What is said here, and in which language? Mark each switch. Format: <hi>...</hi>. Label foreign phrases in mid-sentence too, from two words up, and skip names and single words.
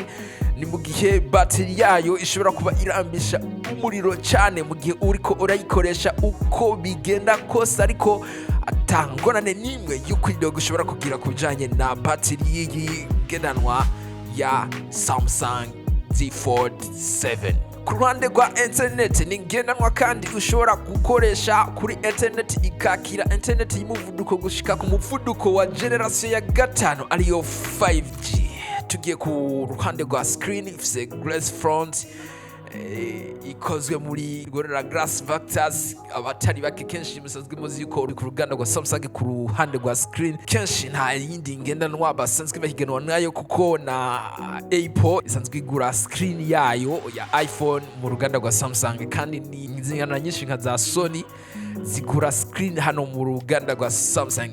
<rn>Ni mu gihe bateri yayo ishobora kuba irambisha umuriro cyane mu gihe uriko urayikoresha uko bigenda kose, ariko atangorane nimwe y'uko gushobora kugira kubijanye na bateri y'ingendanwa ya Sumsung Z Fold 7. Ku ruhande rwa internet, ni ngendanwa kandi ushobora gukoresha kuri internet ikakira internet y'umuvuduko gushika ku muvuduko wa generation ya gatanu ariyo 5G. Tugiye ku ruhande rwa screen ifise</rn> <en>glass front,</en> <rn>ikozwe muri gorilla glass factors. Abatari bake kenshi musanzwe muzi yuko uri ku ruganda rwa Samsung ku ruhande rwa screen kenshi nta yindi ngendanwa basanzwe bahiganwa nayo, kuko na Apple isanzwe igura screen yayo ya iPhone mu ruganda rwa Samsung, kandi ni ingana nyinshi nka za Sony zigura screen hano mu ruganda rwa Samsung.</rn>